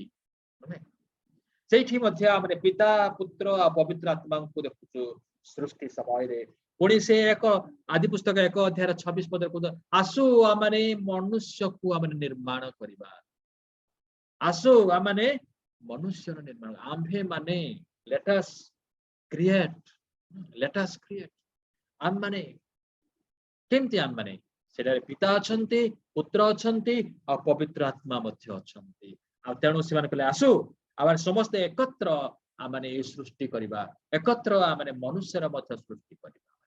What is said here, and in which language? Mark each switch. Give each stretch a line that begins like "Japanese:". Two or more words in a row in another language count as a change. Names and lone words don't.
Odia: ସେଇଠି ମଧ୍ୟ ଆମେ ପିତା, ପୁତ୍ର ଆଉ ପବିତ୍ର ଆତ୍ମାଙ୍କୁ ଦେଖୁଛୁ ସୃଷ୍ଟି ସମୟରେ। ପୁଣି ସେ ଆଦି ପୁସ୍ତକ 1:26 ଆସୁ ଆମମାନେ ମନୁଷ୍ୟକୁ ଆମେ ନିର୍ମାଣ କରିବା। ଆସୁ ଆମମାନେ ମନୁଷ୍ୟର ନିର୍ମାଣ, ଆମ୍ଭେ ମାନେ
English: let us create,
Odia: ଆମମାନେ କେମିତି? ଆମମାନେ ସେଠାରେ ପିତା ଅଛନ୍ତି, ପୁତ୍ର ଅଛନ୍ତି ଆଉ ପବିତ୍ର ଆତ୍ମା ମଧ୍ୟ ଅଛନ୍ତି। ଆଉ ତେଣୁ ସେମାନେ କହିଲେ ଆସୁ ଆମେ ସମସ୍ତେ ଏକତ୍ର ଆମମାନେ ଏଇ ସୃଷ୍ଟି କରିବା, ଏକତ୍ର ଆମମାନେ ମନୁଷ୍ୟର ମଧ୍ୟ ସୃଷ୍ଟି କରିବା।